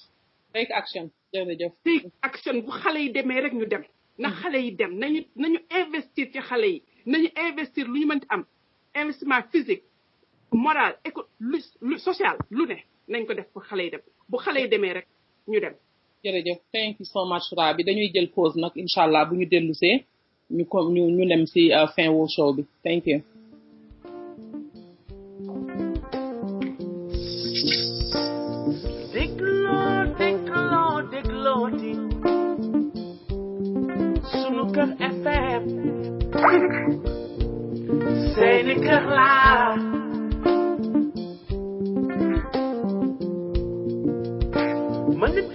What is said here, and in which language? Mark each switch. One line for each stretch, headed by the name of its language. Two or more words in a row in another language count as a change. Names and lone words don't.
English: take action jërëjëf take action
Wolof: bu xale yi demee rek ñu dem na xale yi dem nañu investir ci xale yi nañu investir lu ñu mënti am
French: investissement physique moral
Wolof: lu social lu ne nañ ko def pour xale yi dem bu xale yi demee rek ñu dem jërëjëf
English: thank you so much
Wolof: Rabi dañuy jël pause nag
Arabic: incha allah
Wolof: bu ñu dellusee ñu dem si fin wu show bi
English: thank you
Wolof: déglooti sunu kër FM seeni kër laa man